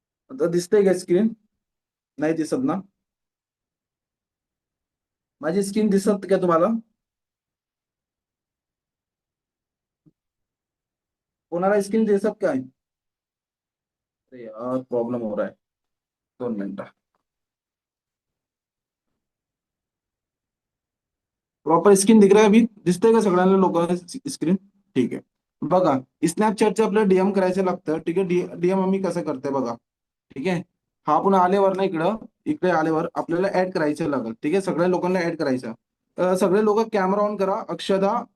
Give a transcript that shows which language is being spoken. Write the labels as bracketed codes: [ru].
[mr] आता दिसतंय का स्क्रीन? नाही दिसत ना? माझी स्क्रीन दिसत का तुम्हाला? कोणाला स्क्रीन दिसत काय? [hi] अरे यार, प्रॉब्लेम हो रहा है. [mr] 2 मिनिटं. [hi] प्रॉपर स्क्रीन दिख रहा है अभी? [mr] दिसतंय का सगळ्यांना लोकांना स्क्रीन? ठीक आहे. बघा, स्नॅपचॅटचे आपल्याला डीएम करायचं लागतं. ठीक आहे, डीएम आम्ही कसं करतोय बघा. ठीक आहे, हा पुन्हा आल्यावर ना इकडे आल्यावर आपल्याला ऍड करायचं लागेल. ठीक आहे, सगळ्या लोकांना ऍड करायचं. सगळे लोक कॅमेरा ऑन करा.